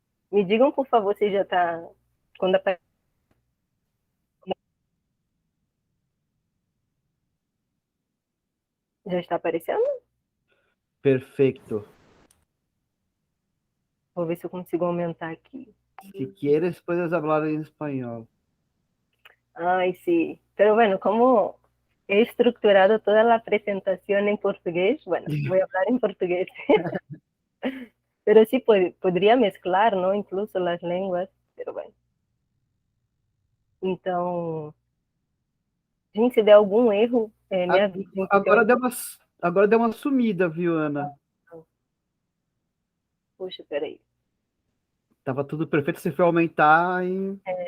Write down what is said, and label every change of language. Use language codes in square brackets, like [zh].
[pt] Me digam, por favor, se já está... Quando aparece... Já está aparecendo? Perfeito. Vou ver se eu consigo aumentar aqui. [es] Si quieres, puedes hablar en español. Ay, sí. Pero bueno, como he estructurado toda la presentación en portugués, bueno, voy a hablar en portugués. Pero sí podría mezclar, ¿no? Incluso las lenguas, pero bueno. [pt] Então, gente, se der algum erro, me avisem. Agora deu uma sumida, viu, Ana? Poxa, peraí. Tava tudo perfeito, você foi aumentar e...